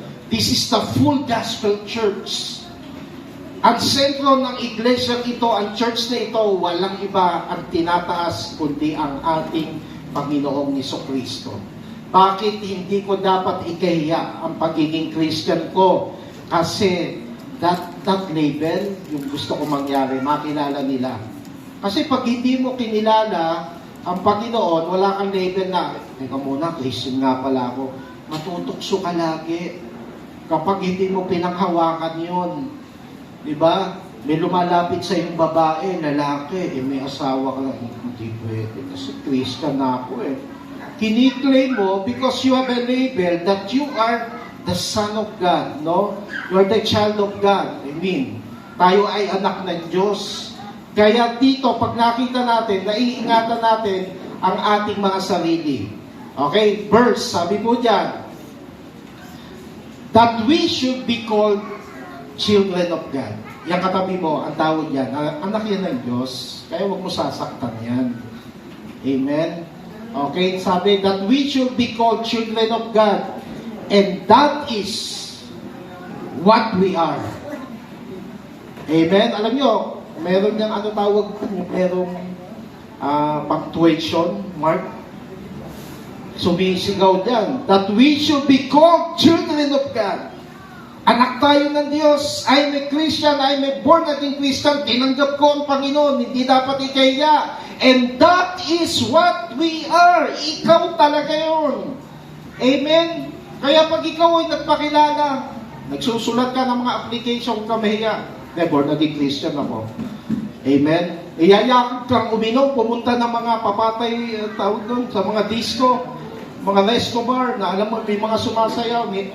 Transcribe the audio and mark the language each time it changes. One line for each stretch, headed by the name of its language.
English: This is the full gospel church.
Filipino: Ang sentro ng iglesia ito, ang church na ito, walang iba ang tinataas kundi ang ating Panginoong Jesucristo. Bakit hindi ko dapat ikahiya ang pagiging Christian ko? Kasi
English: that label,
Filipino: yung gusto ko mangyari, makilala nila. Kasi pag hindi mo kinilala ang Panginoon, wala kang label na, teka muna, Christian nga pala ako. Matutukso ka lagi. Kapag hindi mo pinanghawakan yun, diba? May lumalapit sa yung babae, lalaki, may asawa ka lang, hindi pwede. Kasi Christian na ako eh. Kiniklaim mo
English: because you have a label that you are the Son of God, no? You are the child of God. I mean,
Filipino: tayo ay anak ng Diyos. Kaya dito, pag nakita natin, naiingatan natin ang ating mga sarili. Okay?
English: Verse,
Filipino: sabi po dyan,
English: that we should be called children of God.
Filipino: Yang katabi mo, ang tawag yan, anak yan ng Diyos, kaya huwag mo sasaktan yan. Amen?
English: Okay,
Filipino: sabi
English: that we should be called children of God. And that is what we are. Amen?
Filipino: Alam nyo, meron niyang merong punctuation mark. Sumisigaw diyan.
English: That we should be called children of God.
Filipino: Anak tayo ng Diyos.
English: I'm a Christian. I'm a born again Christian.
Filipino: Tinanggap ko ang Panginoon. Hindi dapat ikahiya.
English: And that is what we are.
Filipino: Ikaw talaga yun. Amen? Kaya pag ikaw ay nagpakilala, nagsusulat ka ng mga application ka mahiya. Born again Christian ako. Amen? Iyayakap kang uminom, pumunta ng mga papatay, tawag doon, sa mga disco, mga resto bar, na alam mo, may mga sumasayaw.